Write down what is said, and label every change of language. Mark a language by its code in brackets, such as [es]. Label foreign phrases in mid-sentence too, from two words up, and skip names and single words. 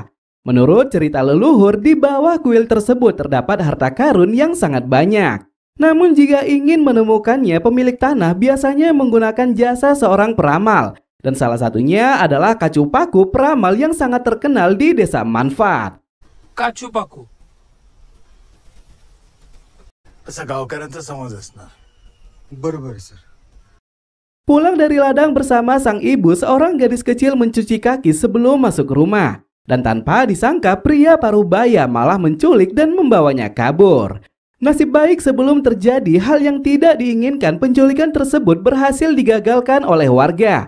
[id] Menurut cerita leluhur, di bawah kuil tersebut terdapat harta karun yang sangat banyak. Namun jika ingin menemukannya, pemilik tanah biasanya menggunakan jasa seorang peramal. Dan salah satunya adalah Kacupaku, peramal yang sangat terkenal di desa Manfaat. [mr] काचूपाकू असा गावकऱ्यांचा समज असणार. बरोबर सर. [id] Pulang dari ladang bersama sang ibu, seorang gadis kecil mencuci kaki sebelum masuk rumah. Dan tanpa disangka pria parubaya malah menculik dan membawanya kabur. Nasib baik sebelum terjadi hal yang tidak diinginkan, penculikan tersebut berhasil digagalkan oleh warga.